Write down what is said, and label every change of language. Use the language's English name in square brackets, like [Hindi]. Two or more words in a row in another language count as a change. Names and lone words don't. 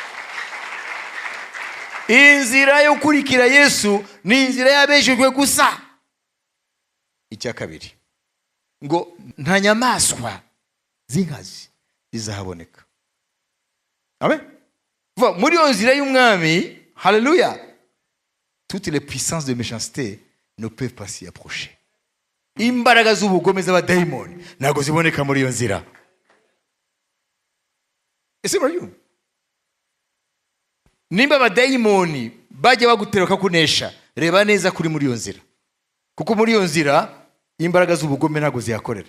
[Kinyarwanda] Inzira yo kurikira Yesu ni inzira yabejejwe gusa. Icya kabiri, ngo nta nyamaswa z'inkazi zizahaboneka. Amen. Muri iyo nzira y'umwami, haleluya, [French] toutes les puissances de méchanceté ne peuvent pas s'y approcher. [Kinyarwanda] Imbaraga z'ubugome z'abadayimoni ntabwo ziboneka muri iyo nzira. Ese murabyumva? Nimba abadayimoni bajya bagutera bakakunesha, reba neza kuri muri iyo nzira, kuko muri iyo nzira imbaraga z'ubugome ntabwo ziyakorera.